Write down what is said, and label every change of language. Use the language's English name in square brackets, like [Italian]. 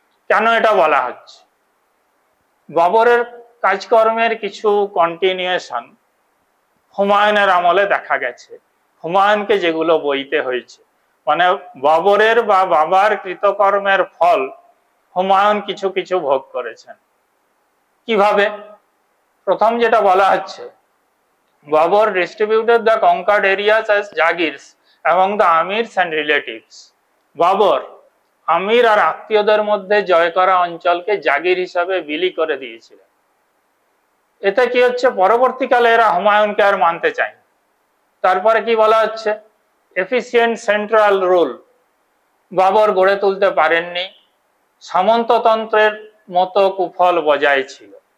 [Bangla] কেন এটা বলা হচ্ছে? বাবরের কাজকর্মের কিছু কন্টিনিউয়েশন হুমায়ুনের আমলে দেখা গেছে, হুমায়ুনকে যেগুলো বইতে হয়েছে, মানে বাবরের বা বাবার কৃতকর্মের ফল হুমায়ুন কিছু কিছু ভোগ করেছেন। কিভাবে? প্রথম যেটা বলা হচ্ছে, [English] Babur distributed the conquered areas as jagirs among the amirs and relatives. [Bangla] Babur আমির আর আত্মীয়দের মধ্যে জয় করা অঞ্চলকে জাগির হিসাবে বিলি করে দিয়েছিলেন। এতে কি হচ্ছে, পরবর্তীকালে এরা হুমায়ুনকে আর মানতে চায়। তারপরে কি বলা হচ্ছে, এফিসিয়েন্ট সেন্ট্রাল রুল বাবর গড়ে তুলতে পারেননি, সামন্ততন্ত্রের মতো কুফল বজায় ছিল।